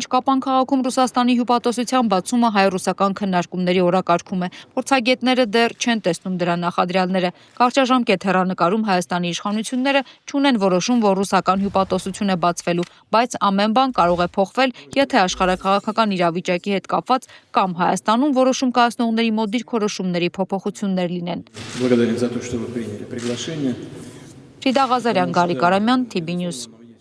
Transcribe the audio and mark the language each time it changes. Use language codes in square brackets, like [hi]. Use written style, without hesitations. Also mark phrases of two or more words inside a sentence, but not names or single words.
[hy] Կապան քաղաքում Ռուսաստանի հյուպատոսության բացումը հայ-ռուսական քննարկումների օրակարգում է։ Փորձագետները դեռ չեն տեսնում դրա նախադրյալները։ Կարճաժամկետ հեռանկարում Հայաստանի իշխանությունները չունեն որոշում, որ ռուսական հյուպատոսություն է բացվելու, բայց ամեն բան կարող է փոխվել, եթե աշխարհաքաղաքական իրավիճակի հետ կապված կամ Հայաստանում որոշում կայացնողների մոտ դիրքորոշումների փոփոխություններ լինեն։ [ru] Благодарим за то, что вы приняли приглашение. [hy] Ֆրիդա Ղազարյան, Գարիկ Արամյան, TB News։